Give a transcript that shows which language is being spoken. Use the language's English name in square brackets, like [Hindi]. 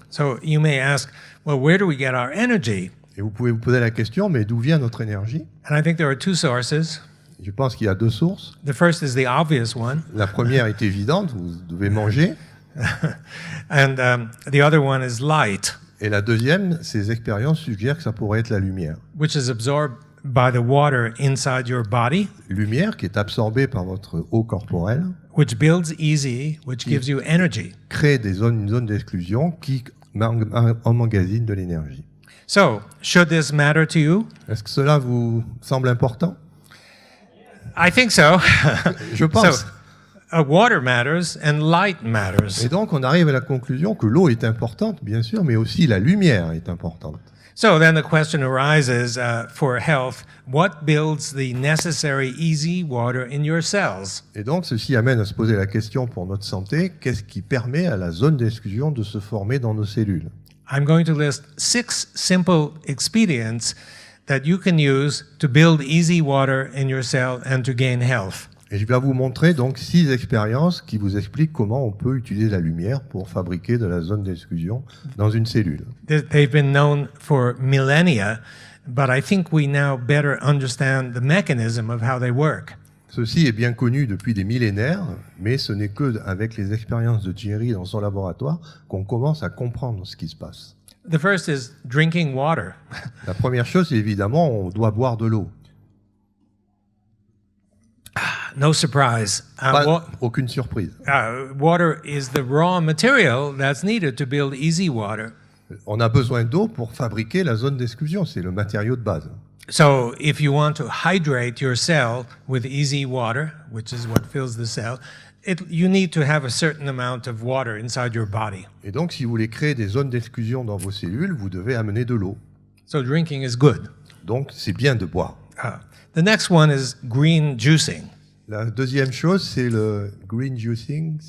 [English] So you may ask, well, where do we get our energy? [French] Et vous pouvez vous poser la question, mais d'où vient notre énergie? [English] And I think there are two sources. [French] Je pense qu'il y a deux sources. [English] The first is the obvious one, [French] La première est évidente, vous devez manger. [English] and the other one is light, [French] Et la deuxième, ces expériences suggèrent que ça pourrait être la lumière. [English] which is absorbed by the water inside your body, [French] Lumière qui est absorbée par votre eau corporelle, [English] which builds easy, which gives you energy. [French] crée une zone d'exclusion qui emmagasine de l'énergie. [English] So, should this matter to you? [French] Est-ce que cela vous semble important? [English] I think so. [French] Je pense. [English] So, water matters and light matters. [French] Et donc, on arrive à la conclusion que l'eau est importante, bien sûr, mais aussi la lumière est importante. [English] So then the question arises for health, what builds the necessary easy water in your cells? [French] Et donc, ceci amène à se poser la question pour notre santé, qu'est-ce qui permet à la zone d'exclusion de se former dans nos cellules? [English] I'm going to list 6 simple expedients that you can use to build easy water in your cell and to gain health. [French] Et je vais vous montrer donc 6 expériences qui vous expliquent comment on peut utiliser la lumière pour fabriquer de la zone d'exclusion dans une cellule. [English] They've been known for millennia, but I think we now better understand the mechanism of how they work. [French] Ceci est bien connu depuis des millénaires, mais ce n'est que avec les expériences de Thierry dans son laboratoire qu'on commence à comprendre ce qui se passe. [English] The first is drinking water. [French] La première chose, c'est évidemment, on doit boire de l'eau. [English] No surprise. [French] Aucune surprise. [English] Water is the raw material that's needed to build easy water. [French] On a besoin d'eau pour fabriquer la zone d'exclusion, c'est le matériau de base. [English] So if you want to hydrate your cell with easy water, which is what fills the cell, you need to have a certain amount of water inside your body. [French] Et donc, si vous voulez créer des zones d'exclusion dans vos cellules, vous devez amener de l'eau. [English] So drinking is good. [French] Donc, c'est bien de boire. [English] The next one is green juicing. [French] La deuxième chose, c'est le green juicing.